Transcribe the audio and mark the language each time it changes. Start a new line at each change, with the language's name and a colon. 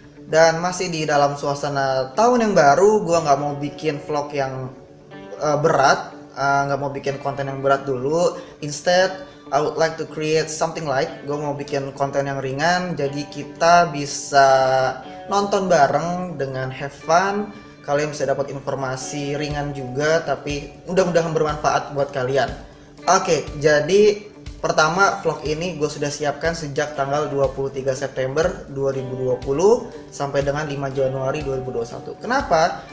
Indonesian: Dan masih di dalam suasana tahun yang baru, gue nggak mau bikin vlog yang berat, nggak mau bikin konten yang berat dulu.
English: Instead, I would like to create something light.
Indonesian: Gue mau bikin konten yang ringan, jadi kita bisa nonton bareng dengan
English: have fun.
Indonesian: Kalian bisa dapat informasi ringan juga, tapi mudah-mudahan bermanfaat buat kalian. Oke, jadi pertama vlog ini gue sudah siapkan sejak tanggal 23 September 2020 sampai dengan 5 Januari 2021. Kenapa?